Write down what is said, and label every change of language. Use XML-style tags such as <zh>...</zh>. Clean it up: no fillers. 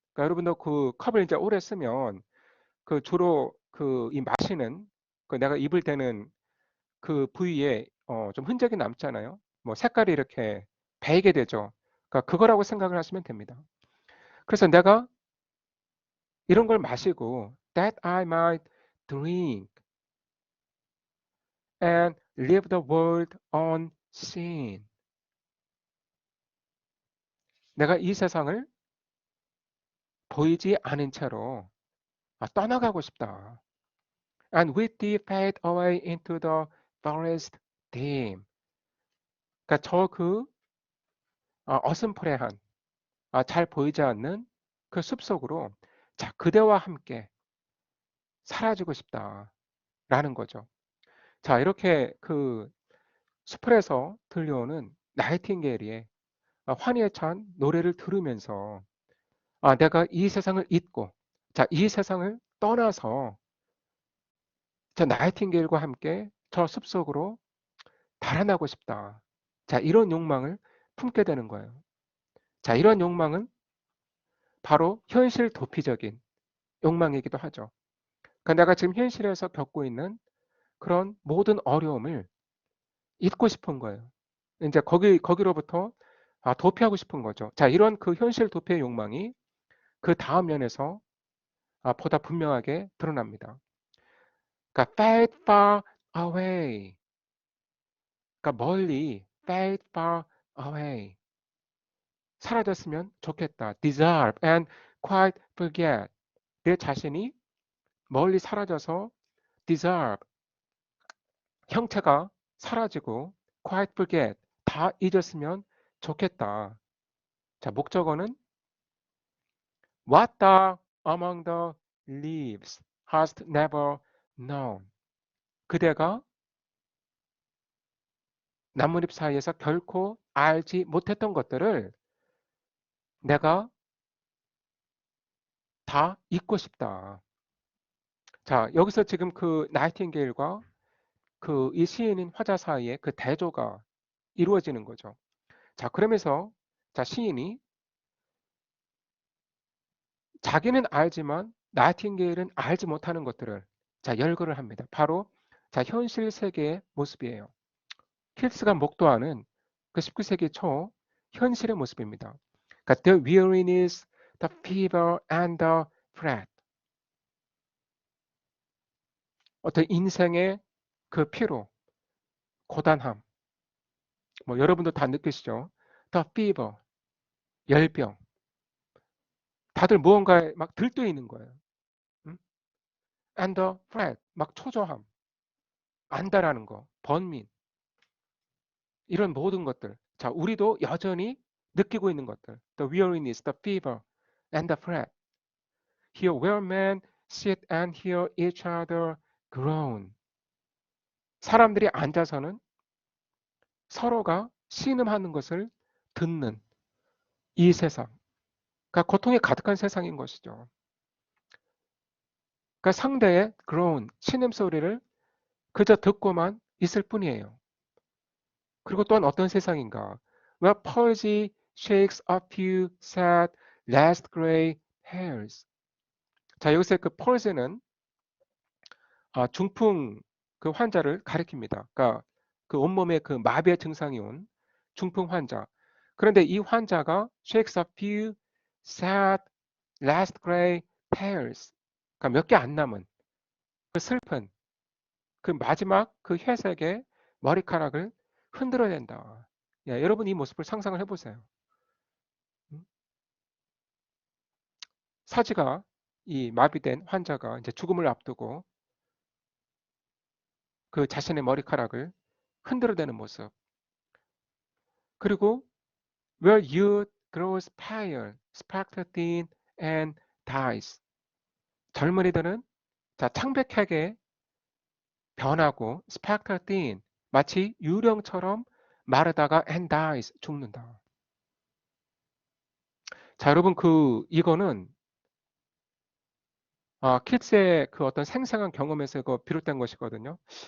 <ko>그러니까 여러분도 그 컵을 이제 오래 쓰면 그 주로 그 이 마시는 그 내가 입을 대는 그 부위에 좀 흔적이 남잖아요. 뭐 색깔이 이렇게 배이게 되죠. 그러니까 그거라고 생각을 하시면 됩니다. 그래서 내가 이런 걸 마시고</ko> <en>that I might drink and leave the world unseen.</en> <ko>내가 이 세상을 보이지 않은 채로 떠나가고 싶다.</ko> <en>And with thee fade away into the forest dim.</en> <ko>그러니까 어슴푸레한 잘 보이지 않는 그 숲속으로 자 그대와 함께 사라지고 싶다라는 거죠. 자 이렇게 그 숲에서 들려오는 나이팅게일의 환희에 찬 노래를 들으면서 내가 이 세상을 잊고 자 이 세상을 떠나서 저 나이팅게일과 함께 저 숲속으로 달아나고 싶다. 자 이런 욕망을 품게 되는 거예요. 자 이런 욕망은 바로 현실 도피적인 욕망이기도 하죠. 그러니까 내가 지금 현실에서 겪고 있는 그런 모든 어려움을 잊고 싶은 거예요. 이제 거기로부터 도피하고 싶은 거죠. 자, 이런 그 현실 도피의 욕망이 그 다음 면에서 보다 분명하게 드러납니다. 그러니까</ko> <en>fade far away.</en> <ko>그러니까 멀리</ko> <en>fade far away.</en> <ko>사라졌으면 좋겠다.</ko> <en>dissolve and quite forget.</en> <ko>내 자신이 멀리 사라져서 dissolve, 형체가 사라지고</ko> <en>quite forget,</en> <ko>다 잊었으면 좋겠다. 자, 목적어는</ko> <en>what thou among the leaves hast never known.</en> <ko>그대가 나뭇잎 사이에서 결코 알지 못했던 것들을 내가 다 잊고 싶다. 자, 여기서 지금 그 나이팅게일과 그 이 시인인 화자 사이에 그 대조가 이루어지는 거죠. 자, 그러면서 자, 시인이 자기는 알지만 나이팅게일은 알지 못하는 것들을 자, 열거를 합니다. 바로 자, 현실 세계의 모습이에요. 킬스가 목도하는 그 19세기 초 현실의 모습입니다. 그러니까</ko> <en>the weariness, the fever and the fret.</en> <ko>어떤 인생의 그 피로, 고단함. 뭐 여러분도 다 느끼시죠?</ko> <en>the fever,</en> <ko>열병. 다들 무언가에 막 들떠 있는 거예요. 음?</ko> <en>and the fret,</en> <ko>막 초조함, 안달하는 거, 번민. 이런 모든 것들. 자, 우리도 여전히 느끼고 있는 것들.</ko> <en>The weariness, the fever, and the fret. Here where men sit and hear each other groan.</en> <ko>사람들이 앉아서는 서로가 신음하는 것을 듣는 이 세상. 그러니까 고통이 가득한 세상인 것이죠. 그러니까 상대의 groan, 신음 소리를 그저 듣고만 있을 뿐이에요. 그리고 또한 어떤 세상인가?</ko> <en>Where palsy shakes a few sad last gray hairs.</en> <ko>자, 여기서 그 palsy는 중풍 그 환자를 가리킵니다. 그러니까 그 온몸에 그 마비의 증상이 온 중풍 환자. 그런데 이 환자가</ko> <en>shakes a few sad last gray hairs.</en> <ko>그러니까 몇 개 안 남은 그 슬픈 그 마지막 그 회색의 머리카락을 흔들어낸다. 야, 여러분 이 모습을 상상을 해보세요. 음? 사지가 이 마비된 환자가 이제 죽음을 앞두고 그 자신의 머리카락을 흔들어대는 모습. 그리고</ko> <en>where youth grows pale, sparkles thin, and dies.</en> <ko>젊은이들은 자, 창백하게 변하고</ko> <en>sparkles thin,</en> <ko>마치 유령처럼 마르다가</ko> <en>and dies,</en> <ko>죽는다. 자, 여러분 이거는 키츠의 그 어떤 생생한 경험에서 비롯된 것이거든요.</ko>